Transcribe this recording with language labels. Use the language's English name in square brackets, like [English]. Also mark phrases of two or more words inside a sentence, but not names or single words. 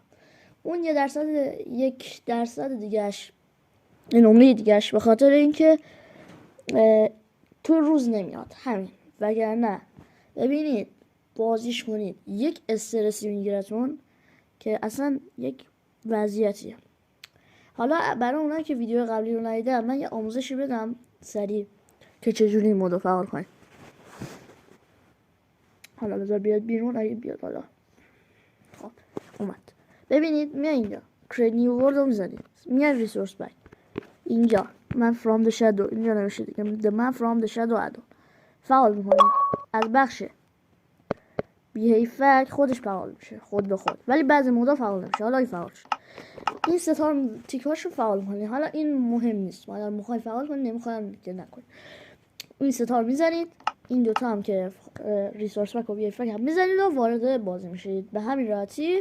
[Persian] اون 1% دیگهش نمره دیگهش به خاطر اینکه تو روز نمیاد همین، وگرنه ببینید بازیش کنید یک استرسی میگیرتون که اصلا یک وضعیتیه. حالا برای اونایی که ویدیو قبلی رو ندیدن من یه آموزشی بدم سریع که چجوری این مودو فعال کنید. حالا بذار بیاد بیرون. اگه بیاد حالا خب اومد. ببینید میای اینجا [English] create new world [Persian] رو میزنید، میای [English] resource pack [Persian] اینجا من from the shadow اینجا نوشته دیگه من from the shadow ادو فعال میکنید. از بخش بیهیفک خودش فعال میشه خود به خود، ولی بعضی مودا فعال نمیشه. حالا این فعال شد. این ستار تیکاشو فعال کنید. حالا این مهم نیست، حالا میخوای فعال کنید نمیخوایم که نکنید. این ستار میزنید، این دوتا هم که [English] resource pack [Persian] و بیهیفک هم میزنید و وارد بازی میشید به همین راحتی.